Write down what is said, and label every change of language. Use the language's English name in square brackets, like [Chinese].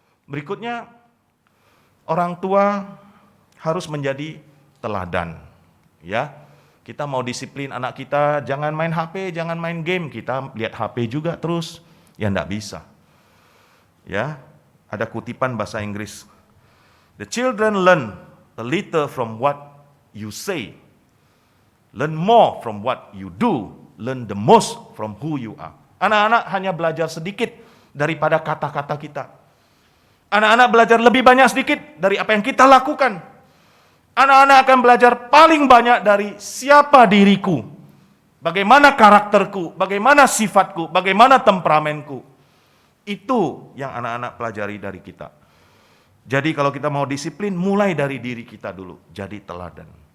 [Indonesian] Berikutnya, orang tua harus menjadi teladan. Ya, kita mau disiplin anak kita, jangan main HP, jangan main game, kita lihat HP juga terus, ya enggak bisa. Ya, ada kutipan bahasa Inggris. [English] The children learn a little from what you say, learn more from what you do, learn the most from who you are. [Indonesian] Anak-anak hanya belajar sedikit daripada kata-kata kita. Anak-anak belajar lebih banyak sedikit dari apa yang kita lakukan. Anak-anak akan belajar paling banyak dari siapa diriku, bagaimana karakterku, bagaimana sifatku, bagaimana temperamenku. Itu yang anak-anak pelajari dari kita. Jadi kalau kita mau disiplin, mulai dari diri kita dulu, jadi teladan.